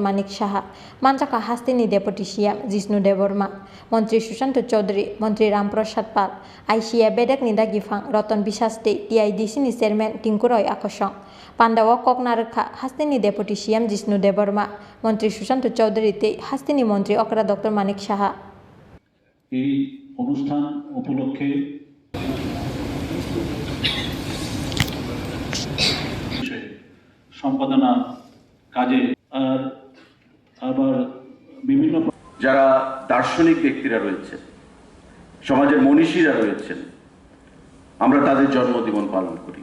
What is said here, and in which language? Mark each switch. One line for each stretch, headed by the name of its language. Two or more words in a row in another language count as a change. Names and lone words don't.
Kok Borok: Manik Shaha Manjaka Hastini
English: Deputy CM
Kok Borok: Jishnu Devarma Montri Sushanto Chaudhary Montri Ramprasad Pal Aishia Bedekni Dagifang Rotan Bishas TIDC ni Chairman Tinkuroy Akosong Pandawa Koknarkha Hastini
English: Deputy CM
Kok Borok: Jishnu Devarma Montri Sushanto Chaudhary Hastini Montri Okra Dr. Manik Shaha
Bangla: এই অনুষ্ঠান উপলক্ষে সম্পাদনা কাজে আবার বিভিন্ন যারা দার্শনিক ব্যক্তিরা রয়েছেন সমাজের মনীষীরা রয়েছেন আমরা তাদের জন্মদিবস পালন করি।